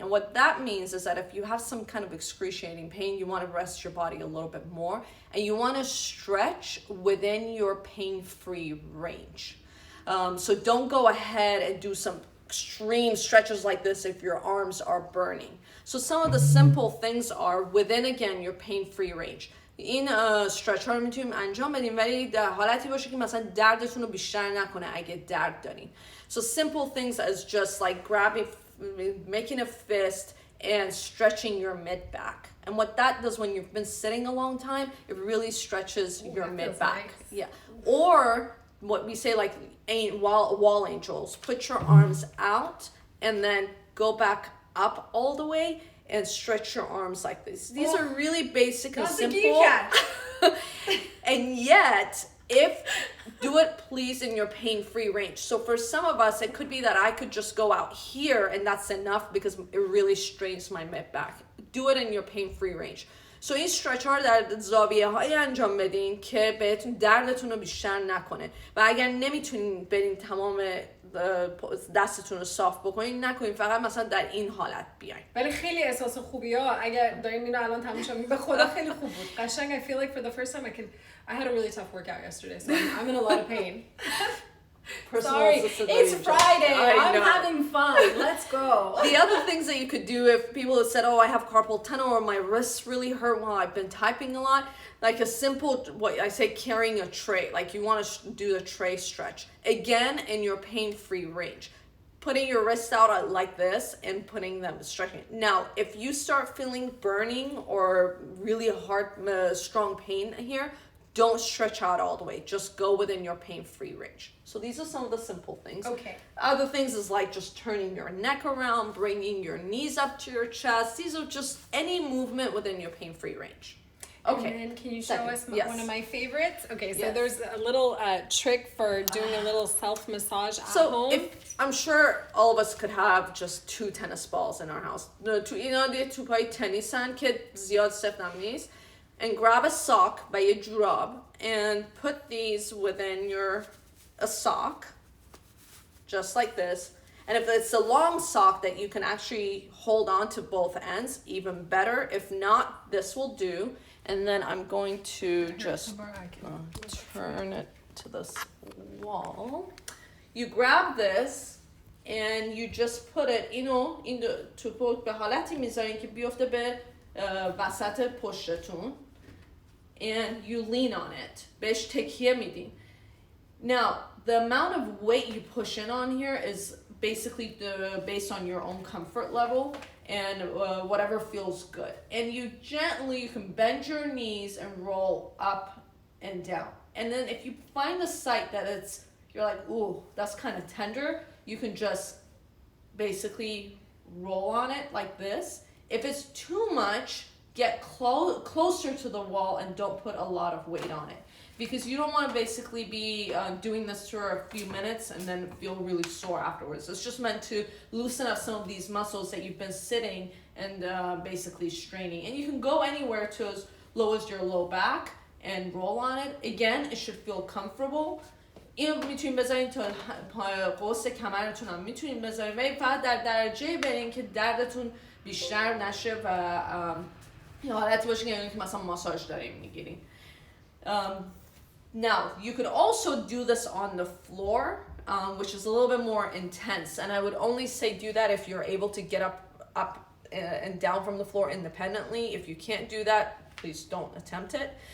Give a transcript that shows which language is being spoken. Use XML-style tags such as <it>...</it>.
<en>And what that means is that if you have some kind of excruciating pain, you want to rest your body a little bit more, and you want to stretch within your pain-free range. So don't go ahead and do some extreme stretches like this if your arms are burning. So some of the simple things are within, again, your pain-free range.</en> <fa>این stretch ها رو میتونیم انجام بدیم، ولی در حالتی باشه که مثلا دردتون رو بیشتر نکنه اگه درد دارین.</fa> <en>So simple things as just like making a fist and stretching your mid-back. And what that does when you've been sitting a long time, it really stretches your mid-back. Nice. Yeah. Or what we say, like wall angels. Put your arms out and then go back up all the way and stretch your arms like this. These are really basic and simple. And yet, do it please in your pain-free range. So for some of us, it could be that I could just go out here and that's enough because it really strains my mid-back. Do it in your pain-free range.</en> <fa>So این stretch ها رو در زاویه های انجام بدین که بهتون دردتون رو بیشتر نکنه، و اگر نمیتونین برین تمام دستتون رو صاف بکنین، نکنین، فقط مثلا در این حالت بیاین. ولی خیلی احساس خوبی ها اگر دارین اینو الان تماشا می‌کنین، به خدا خیلی خوب بود.</fa> <en>قشنگ I feel like for the first time I had a really tough workout yesterday, so I'm in a lot of pain. Sorry, it's Friday. I'm know. having fun. Let's go. The other things that you could do if people have said, oh, I have carpal tunnel or my wrists really hurt while I've been typing a lot, like a simple, what I say, carrying a tray, like you want to do the tray stretch. Again, in your pain-free range. Putting your wrists out like this and putting them stretching. Now, if you start feeling burning or really hard, strong pain here, don't stretch out all the way. Just go within your pain-free range. So these are some of the simple things. Okay. Other things is like just turning your neck around, bringing your knees up to your chest. These are just any movement within your pain-free range. Okay. And then can you show us Yes. one of my favorites? Okay, so Yes. there's a little trick for doing a little self-massage at home. If I'm sure all of us could have just 2 tennis balls in our house.</en> <fa>تو اینا دیگه توپای تنیسن که زیاد سفتم نیست.</fa> <en>And grab a sock by a jurab and put these within a sock, just like this. And if it's a long sock that you can actually hold on to both ends, even better. If not, this will do. And then I'm going to just turn it to this wall. You grab this and you just put it,</en> <fa>این توپو به حالتی میذارین که بیفته به وسط پشتتون.</fa> <en>And you lean on it.</en> <fa>بهش تکیه میدین.</fa> <en>Now, the amount of weight you push in on here is basically based on your own comfort level and whatever feels good. And you can bend your knees and roll up and down. And then if you find a site that you're like, ooh, that's kind of tender, you can just basically roll on it like this. If it's too much, get closer to the wall and don't put a lot of weight on it. Because you don't want to basically be doing this for a few minutes and then feel really sore afterwards. It's just meant to loosen up some of these muscles that you've been sitting and basically straining. And you can go anywhere to as low as your low back and roll on it. Again, it should feel comfortable.</en> <fa>اینو میتونین بذارین تا قوس کمرتون هم میتونین بذارین ولی فقط در درجه برین که دردتون بیشتر نشه و یه حالتی باشه که مثلا ماساژ داریم میگیرین.</fa> <en>Now, you could also do this on the floor, which is a little bit more intense. And I would only say do that if you're able to get up and down from the floor independently. If you can't do that, please don't attempt it.</en>